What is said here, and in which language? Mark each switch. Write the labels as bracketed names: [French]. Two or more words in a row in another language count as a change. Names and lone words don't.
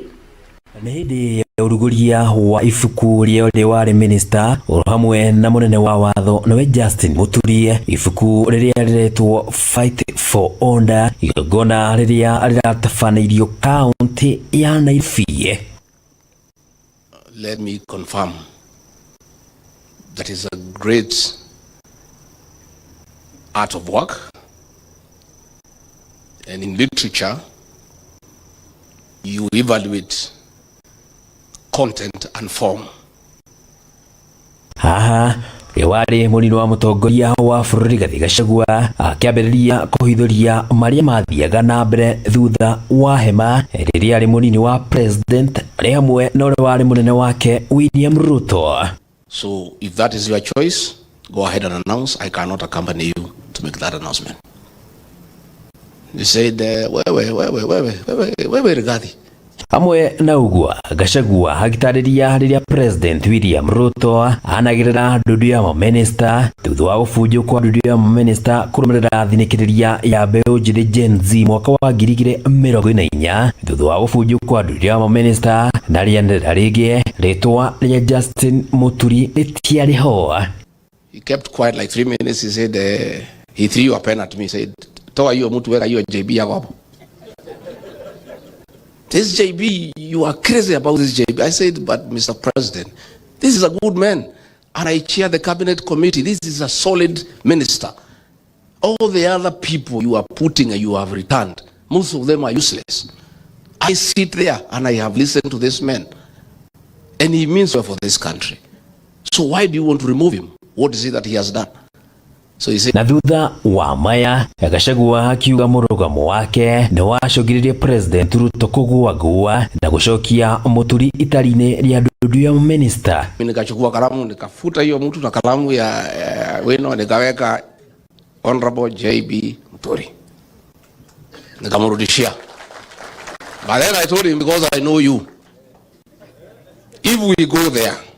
[Kikuyu] Nĩ hĩndĩ ya ũrugũria wa ibuku rĩa warĩ minister hamwe na mũnene wa watho nowe Justin Muturi, ibuku rĩrĩa rĩretwo Fight for Order, igongona rĩrĩa rĩratabanĩirio kaunti ya Nairobi. [English] Let me confirm that is a great art of work, and in literature you evaluate content and form. [Kikuyu] Wari mũnini wa mũtongoria wa bũrũri Rigathi Gachagua akĩambĩrĩria kũhithũria marĩa mathiaga na mbere thutha wa hema rĩrĩa arĩ mũnini wa president arĩ hamwe na ũrĩa warĩ mũnene wake William Ruto. [English] So if that is your choice, go ahead and announce. I cannot accompany you to make that announcement. They said, [Swahili] wewe Rigathi. [Kikuyu] Hamwe na uguo Gachagua agitarĩria rĩrĩa president William Ruto anagĩrĩra ndundu ya maminista thutha wa gũbunjwo kwa ndundu ya maminista kũrũmĩrĩra thinĩkĩrĩria ya mbeũ njĩthĩ Gen Z mwaka wa 2024 thutha wa gũbunjwo kwa ndundu ya maminista na rĩanĩrĩra rĩngĩ rĩtwa rĩa Justin Muturi rĩtiarĩho. [English] He kept quiet like 3 minutes. He said, he threw a pen at me. He said, [Swahili] toa hiyo mtu weka hiyo JB yako hapo. [English] This JB, you are crazy about this JB. I said, but Mr. President, this is a good man. And I chair the cabinet committee. This is a solid minister. All the other people you are putting and you have returned, most of them are useless. I sit there and I have listened to this man. And he means well for this country. So why do you want to remove him? What is it that he has done? So he said, [Kikuyu] na thutha wa maya Gachagua akiuga mũrũgamo wake nĩ wacogiririe president Ruto kũgũagũa na gũcokia Muturi itari-inĩ rĩa ndundu ya minister. [Swahili] Mimi nikachukua kalamu nikafuta hiyo mtu na kalamu ya weno nikaweka Honorable JB Muturi nikamrudishia. [English] But then I told him, because I know you, if we go there